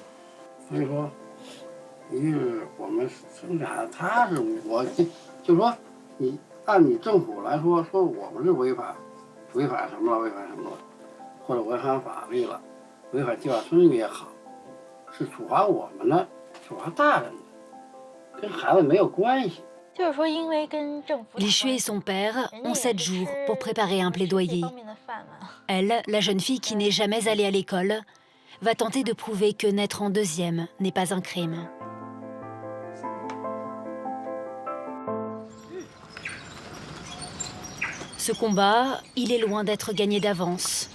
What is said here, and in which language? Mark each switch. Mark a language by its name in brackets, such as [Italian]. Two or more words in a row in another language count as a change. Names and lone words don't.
[Chinese] 所以说，一是我们生产，他是就说你按你政府来说我们是违反什么了，或者违反法律了，违反计划生育也好，是处罚我们的，处罚大人的，跟孩子没有关系。 [French] Li Shui et son père ont 7 jours pour préparer un plaidoyer. Elle, la jeune fille qui n'est jamais allée à l'école, va tenter de prouver que naître en deuxième n'est pas un crime. Ce combat, il est loin d'être gagné d'avance.